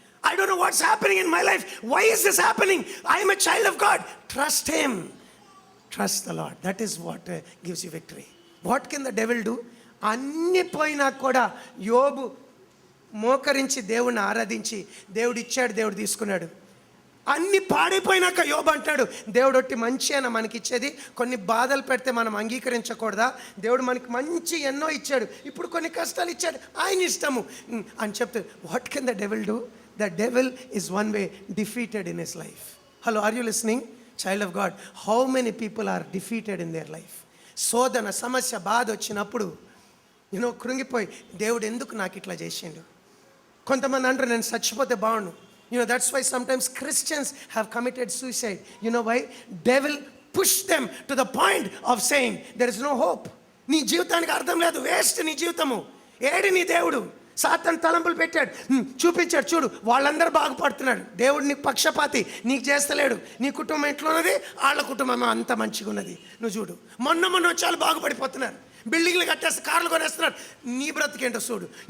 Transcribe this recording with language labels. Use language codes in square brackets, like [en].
[en] I don't know what's happening in my life. Why is this happening? I am a child of God. Trust him. Trust the Lord. That is what gives you victory. What can the devil do? [te] అన్ని పోయినా కూడా యోబు మోకరించి దేవుణ్ణి ఆరాధించి, దేవుడు ఇచ్చాడు, దేవుడు తీసుకున్నాడు. అన్ని పాడైపోయినాక యోబు అంటాడు, దేవుడు ఒట్టి మంచి అయినా మనకి ఇచ్చేది, కొన్ని బాధలు పెడితే మనం అంగీకరించకూడదా? దేవుడు మనకి మంచి ఎన్నో ఇచ్చాడు, ఇప్పుడు కొన్ని కష్టాలు ఇచ్చాడు, ఆయన ఇష్టము అని చెప్తే, [en] What can the devil do? The devil is one way defeated in his life. Hello, are you listening? Child of God, how many people are defeated in their life? [te] శోధన, సమస్య, బాధ వచ్చినప్పుడు కృంగిపోయి, దేవుడు ఎందుకు నాకు ఇట్లా చేసిండు? కొంతమంది అంటారు, నేను చచ్చిపోతే బాగుండు. [en] That's why sometimes Christians have committed suicide. Why? Devil pushed them to the point of saying there is no hope. [te] నీ జీవితానికి అర్థం లేదు, వేస్ట్ నీ జీవితము, ఏడి నీ దేవుడు? సాతాను తలంపులు పెట్టాడు, చూపించాడు, చూడు వాళ్ళందరూ బాగుపడుతున్నాడు, దేవుడు నీకు పక్షపాతి, నీకు చేస్తలేడు, నీ కుటుంబం ఎట్లున్నది, వాళ్ళ కుటుంబం అంత మంచిగా ఉన్నది, నువ్వు చూడు, మొన్న వచ్చి బాగుపడిపోతున్నారు, బిల్డింగ్లు కట్టేస్తే, కార్లు కొనేస్తున్నారు, నీ బ్రతికేంటో చూడు.